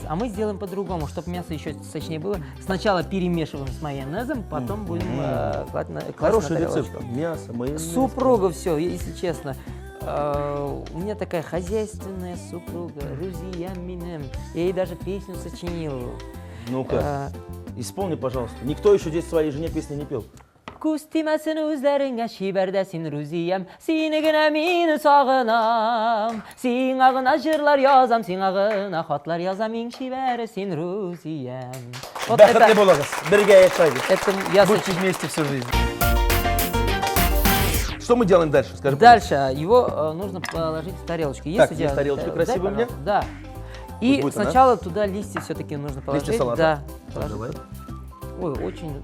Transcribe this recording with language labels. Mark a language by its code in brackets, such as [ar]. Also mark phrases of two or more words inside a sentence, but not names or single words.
[ru] А мы сделаем по-другому, чтобы мясо еще сочнее было. Сначала перемешиваем с майонезом, потом будем класть на Хороший тарелочку. рецепт. Мясо, майонез. Супруга все, если честно. У меня такая хозяйственная супруга, [tt] Рузия Минем. [ru] Я ей даже песню сочинил. Ну-ка, исполни, пожалуйста. Никто еще здесь своей жене песни не пел. [tt] Кустимасын үзләреңә шибәрдә син Рузиям, сине генә мине сагынам. Сиңа гына җырлар язам, сиңа гына хатлар язам, мин шибәре син Рузиям. [ru] Вот [tt] Бәхетле булыгыз. Бергә яшәгез. [ru] это я Будьте вместе всю жизнь. Что мы делаем дальше? Скажи, Дальше его нужно положить в тарелочку. Так, у есть тебя- тарелочка дай, красивая у меня? пожалуйста. Да. И будет она? сначала туда листья все-таки нужно положить. Листья салата? Да. Так, положить. давай. Ой, очень.